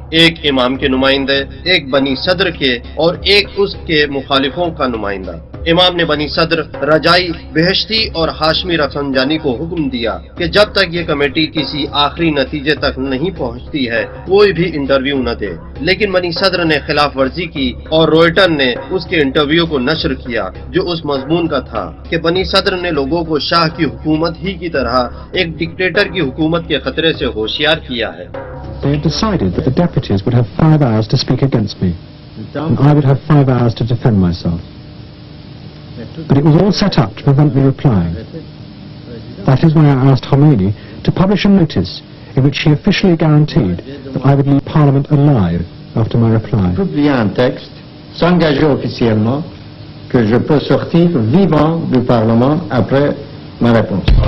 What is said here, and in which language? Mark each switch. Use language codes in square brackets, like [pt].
[ur] ایک امام کے نمائندے، ایک بنی صدر کے اور ایک اس کے مخالفوں کا نمائندہ۔ امام نے بنی صدر، رجائی، بہشتی اور ہاشمی رفسنجانی کو حکم دیا کہ جب تک یہ کمیٹی کسی آخری نتیجے تک نہیں پہنچتی ہے کوئی بھی انٹرویو نہ دے، لیکن بنی صدر نے خلاف ورزی کی اور روئٹر نے اس کے انٹرویو کو نشر کیا جو اس مضمون کا تھا کہ بنی صدر نے لوگوں کو شاہ کی حکومت ہی کی طرح ایک ڈکٹیٹر کی حکومت کے خطرے سے ہوشیار کیا ہے۔ [en] They had decided that the deputies would have 5 hours to speak against me, and I would have 5 hours to defend myself. But it was all set up to prevent me replying. That is why I asked Khomeini to publish a notice in which he officially guaranteed that I would leave Parliament alive after my reply. [fr] Publier un texte, s'engager officiellement que je peux sortir vivant du Parlement après ma réponse.